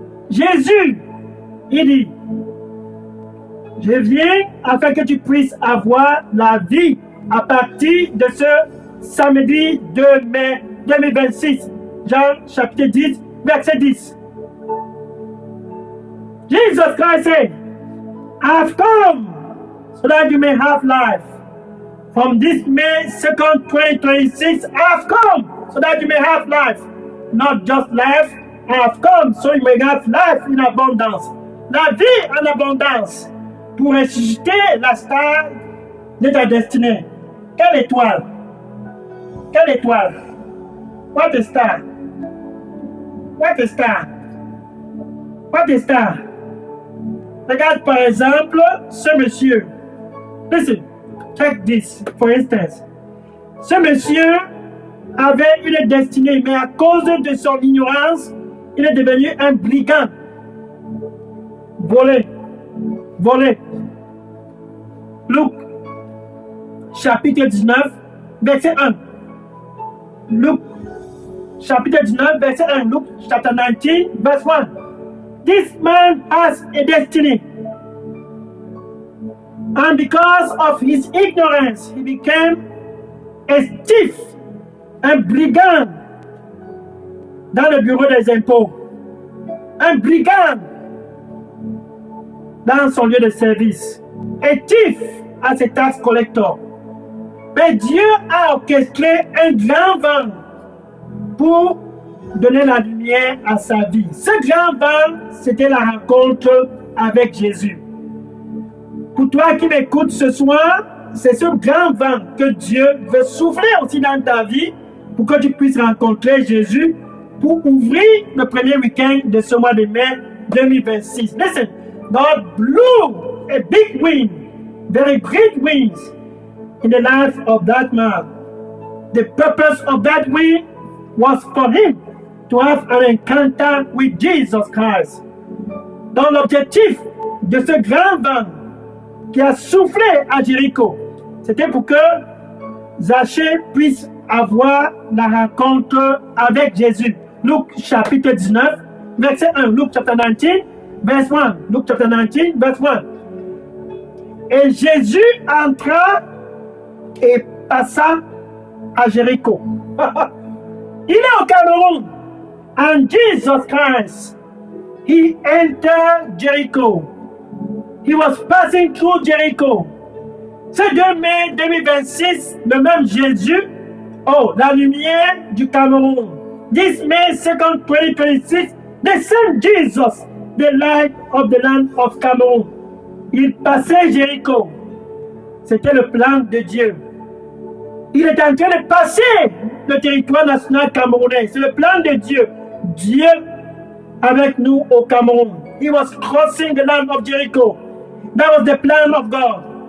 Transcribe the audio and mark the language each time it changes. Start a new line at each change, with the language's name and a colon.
French: Jésus, il dit, je viens afin que tu puisses avoir la vie à partir de ce samedi 2 mai 2026. Jean chapitre 10, verset 10.
English: Jesus Christ said, I've come so that you may have life. From this May 2nd, 2026, I've come so that you may have life. Not just life, I've come so you may have life in abondance.
French: La vie en abondance pour ressusciter la star de ta destinée. Quelle étoile? Quelle étoile?
English: What a star? What a star? What a star?
French: Regarde par exemple ce monsieur.
English: Listen, check this for instance.
French: Ce monsieur avait une destinée, mais à cause de son ignorance, il est devenu un brigand. Volé. Luc, chapitre 19, verset 1. Luc, chapitre 19, verset 1.
English: Luke, chapter 19, verse 1. This man has a destiny. And because of his ignorance, he became a thief,
French: un brigand dans le bureau des impôts. Un brigand dans son lieu de service.
English: A thief as a tax collector.
French: Mais Dieu a orchestré un grand vent pour donner la lumière à sa vie. Ce grand vent, c'était la rencontre avec Jésus. Pour toi qui m'écoutes ce soir, c'est ce grand vent que Dieu veut souffler aussi dans ta vie pour que tu puisses rencontrer Jésus pour ouvrir le premier week-end de ce mois de mai 2026.
English: Listen, God blew a big wind, very great winds in the life of that man. The purpose of that wind was for him to have an encounter with Jesus Christ.
French: Donc l'objectif de ce grand vent qui a soufflé à Jéricho, c'était pour que Zachée puisse avoir la rencontre avec Jésus. Luc chapitre 19, verset 1.
English: Luc chapter 19, verse 1. Luc chapter 19, verse 1.
French: Et Jésus entra et passa à Jéricho. Il est au Cameroun.
English: And Jesus Christ, he entered Jericho. He was passing through Jericho.
French: Ce 2 mai 2026, le même Jésus, la lumière du Cameroun.
English: This May 2nd, 2026, the same Jesus, the light of the land of Cameroon.
French: Il passait Jéricho. C'était le plan de Dieu. Il est en train de passer le territoire national camerounais. C'est le plan de Dieu. Dieu avec nous au Cameroun.
English: He was crossing the land of Jericho. That was the plan of God.